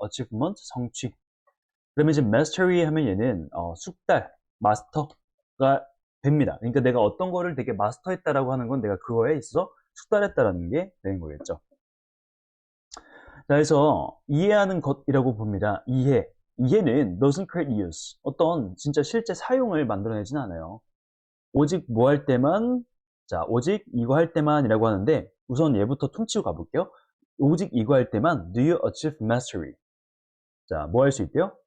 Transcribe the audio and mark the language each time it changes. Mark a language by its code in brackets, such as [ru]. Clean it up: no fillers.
[ko] achievement, 성취. 그러면 이제 mastery 하면 얘는 숙달, 마스터가 됩니다. 그러니까 내가 어떤 거를 되게 마스터했다라고 하는 건 내가 그거에 있어서 숙달했다라는 게 되는 거겠죠. 자, 그래서 이해하는 것이라고 봅니다. 이해는 [en] doesn't create use. [ko] 어떤 진짜 실제 사용을 만들어내진 않아요. 오직 뭐 할 때만, 자, 오직 이거 할 때만이라고 하는데 우선 얘부터 퉁치고 가볼게요. 오직 이거 할 때만 [en] do you achieve mastery? [ko] 자, 뭐 할 수 있대요?